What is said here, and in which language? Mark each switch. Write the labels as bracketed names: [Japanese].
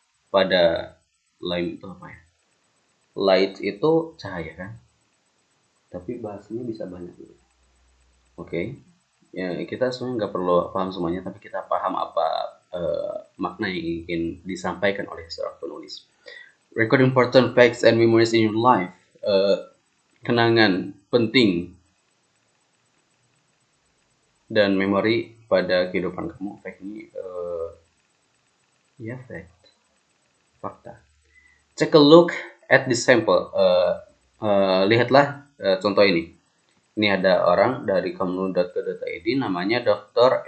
[Indonesian] Pada lime itu apa ya? Light itu cahaya kan? tapi bahasanya bisa banyak. Oke. Ya, kita sebenarnya nggak perlu paham semuanya, tapi kita paham apa makna yang ingin disampaikan oleh seorang penulis. [English] Record important facts and memories in your life. [Indonesian] Kenangan penting dan memori pada kehidupan kamu. Fact ini ya fact, fakta. [English] Take a look at this sample. [Indonesian] Lihatlah contoh ini. Ini ada orang dari kemlu.co.id namanya Dr.